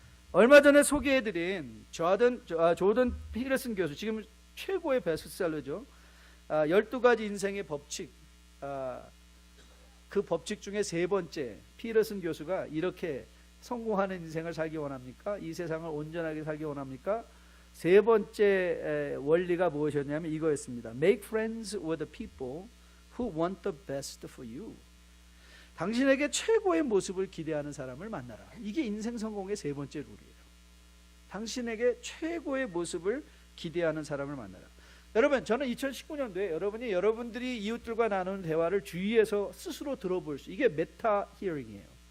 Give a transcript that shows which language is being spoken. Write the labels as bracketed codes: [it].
[ko] 얼마 전에 소개해드린 조던 피터슨 교수, 지금 최고의 베스트셀러죠. 12가지 인생의 법칙, 그 법칙 중에 세 번째, 피터슨 교수가 이렇게 성공하는 인생을 살기 원합니까? 이 세상을 온전하게 살기 원합니까? 세 번째 원리가 무엇이었냐면 이거였습니다. [en] Make friends with the people who want the best for you. [ko] 당신에게 최고의 모습을 기대하는 사람을 만나라. 이게 인생 성공의 세 번째 룰이에요. 당신에게 최고의 모습을 기대하는 사람을 만나라. 여러분, 저는 2019년도에 여러분들이 이웃들과 나누는 대화를 주위에서 스스로 들어볼 수, 이게 메타 히어링이에요.